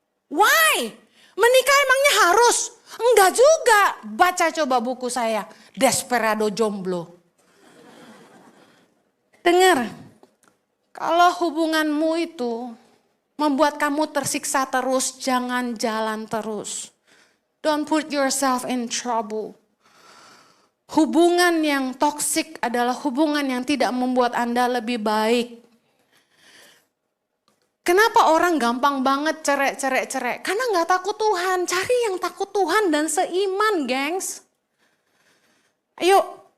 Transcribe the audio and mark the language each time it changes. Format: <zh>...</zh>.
<id>Why? Menikah emangnya harus? Enggak juga. Baca coba buku saya, Desperado Jomblo. Dengar, kalau hubunganmu itu membuat kamu tersiksa terus, jangan jalan terus.</id> <en>Don't put yourself in trouble.</en> <id>Hubungan yang toksik adalah hubungan yang tidak membuat Anda lebih baik. Kenapa orang gampang banget cerai? Karena gak takut Tuhan. Cari yang takut Tuhan dan seiman, gengs. Ayo.</id>